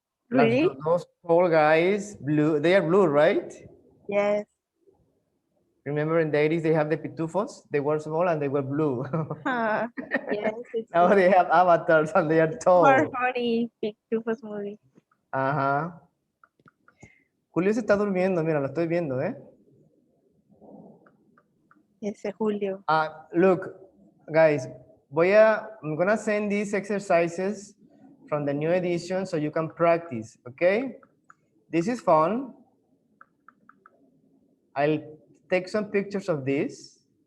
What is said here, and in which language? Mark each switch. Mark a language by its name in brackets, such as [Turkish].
[English] Really? Like those tall guys, blue. They are blue, right? Yes. Remember in the 80s they have the pitufos? They were small and they were blue. Yes, it's Now they have avatars and they are more tall. funny Pitufos movie. Ajá. [Spanish] Julio se está durmiendo, mira, lo estoy viendo, ¿eh? Ese Julio. [English] Look, guys, I'm gonna send these exercises from the new edition so you can practice, okay? This is fun. I'll take some pictures of this.